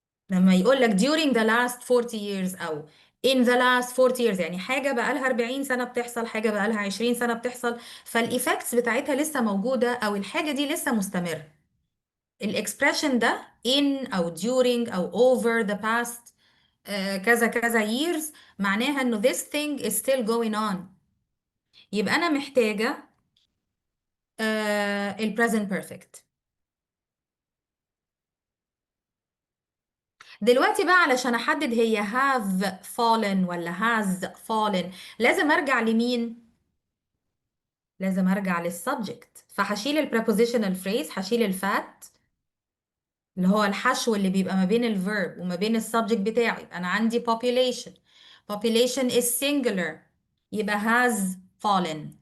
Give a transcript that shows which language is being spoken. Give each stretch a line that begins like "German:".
Arabic: لما يقول لك
English: during the last 40 years
Arabic: أو
English: in the last 40 years،
Arabic: يعني حاجة بقالها 40 سنة بتحصل، حاجة بقالها 20 سنة بتحصل، فالإيفكتس بتاعتها لسه موجودة أو الحاجة دي لسه مستمرة. الإكسبريشن ده in أو during أو over the past كذا كذا years، معناها إنه
English: this thing is still going on.
Arabic: يبقى أنا محتاجة ال present perfect. دلوقتي بقى علشان احدد هي have fallen ولا has fallen، لازم ارجع لمين؟ لازم ارجع للسبجكت، فهشيل البريبوزيشنال فريز، هشيل الفات اللي هو الحشو اللي بيبقى ما بين الفيرب وما بين السبجكت بتاعي. يبقى انا عندي
English: population، population is singular،
Arabic: يبقى
English: has fallen.